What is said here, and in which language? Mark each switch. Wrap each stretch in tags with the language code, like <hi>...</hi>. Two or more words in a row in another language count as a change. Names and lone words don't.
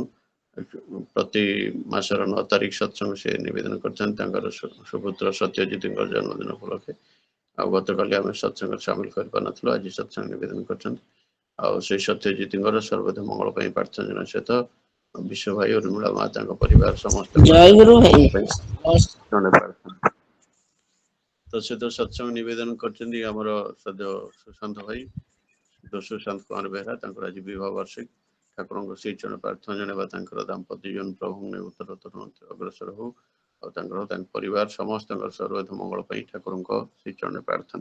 <or>ପ୍ରତି ମାସର 9 ତାରିଖ ସତ୍ସଙ୍ଗ ସେ ନିବେଦନ କରିଛନ୍ତି ତାଙ୍କର ସୁପୁତ୍ର ସତ୍ୟଜିତଙ୍କ ଜନ୍ମଦିନ ଉପଲକ୍ଷେ। ଆଉ ଗତକାଲି ଆମେ ସତ୍ସଙ୍ଗରେ ସାମିଲ କରିପାରିନଥିଲୁ ଆଜି ସତ୍ସଙ୍ଗ ନିବେଦନ କରିଛନ୍ତି। ଆଉ ସେଇ ସତ୍ୟଜିତଙ୍କର ସର୍ବଦା ମଙ୍ଗଳ ପାଇଁ ପ୍ରାର୍ଥନା ସହିତ ବିଶ୍ୱ ଭାଇ ଉର୍ମିଳା ମା ତାଙ୍କ ପରିବାର ସମସ୍ତ ଜୟ ଗୁରୁ ଭାଇ। ତ ସହିତ ସତ୍ସଙ୍ଗ ନିବେଦନ କରିଛନ୍ତି ଆମର ସଦ୍ୟ ସୁଶାନ୍ତ ଭାଇ ସୁଶାନ୍ତ କୁମାର ବେହେରା ତାଙ୍କର ଆଜି ବିବାହ ବାର୍ଷିକ। ଠାକୁରଙ୍କ ଶ୍ରୀ ଚରଣ ପ୍ରାର୍ଥନା ଜଣାଇବା ତାଙ୍କର ଦାମ୍ପତ୍ୟ ଜୀବନ ପ୍ରଭୁଙ୍କ ନେଇ ଉତ୍ତରୋତ୍ତର ଅଗ୍ରସର ହଉ ଆଉ ତାଙ୍କର ତାଙ୍କ ପରିବାର ସମସ୍ତଙ୍କର ସର୍ବଦା ମଙ୍ଗଳ ପାଇଁ ଠାକୁରଙ୍କ ଶ୍ରୀ ଚରଣ ପ୍ରାର୍ଥନା।</or>